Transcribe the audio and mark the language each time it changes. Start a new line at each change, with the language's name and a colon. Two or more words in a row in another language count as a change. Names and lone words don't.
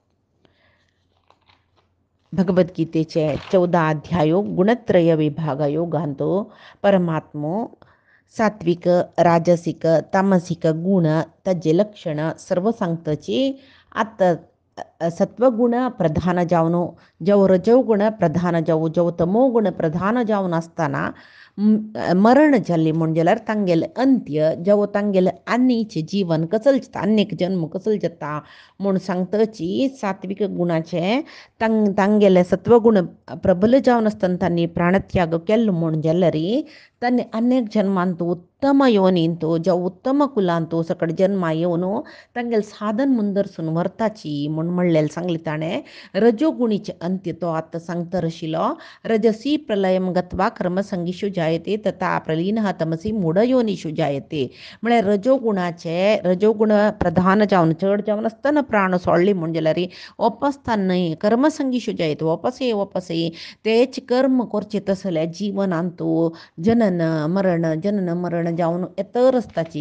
Konkani: भगवद्गीतेचे 14 अध्यायो गुणत्रय विभाग योगांतो परमात्मो सात्विक राजसिक तामसिक गुण त्याचे लक्षण सर्व सांगतची. आता सत्वगुण प्रधान जावनो जव रजोगुण प्रधान जाऊ जव तमोगुण प्रधान जावन असताना मरण जाल्ली म्हणजे तांगेल अंत्य जव तांगेल आनीचे जीवन कसं जाता, अनेक जन्म कसं जाता म्हूण सांगतची. सात्विक गुणाचे तांगेले सत्वगुण प्रबल जावन असताना त्यांनी प्राणत्याग केल्लो म्हूण जाल्यारी त्यांनी अनेक जन्मांतू उत्तम योनींतू ज्या उत्तम कुलांतू सकड जन्मा येवन तांगेल साधन मुंदरसून वर्ताची म्हूण म्हणलेले सांगले ताणें. रजोगुणीचे अंत्य तो आतां सांगता आशिल्लो.
Sanskrit: रजसी प्रलयम गत्वा कर्मसंगीषु जायते तथा प्रलीनः तमसी मूढयोनिषु जायते.
Konkani: म्हळ्यार रजोगुण प्रधान जावन चड जावन आसतना प्राण सोडली म्हूण जाल्यार वापसतान न्हय
Sanskrit: कर्मसंगीषु जायते.
Konkani: वापसय तेच कर्म करचे तसल्या जिवनांतू जनन मरण जावन येतर आसताची.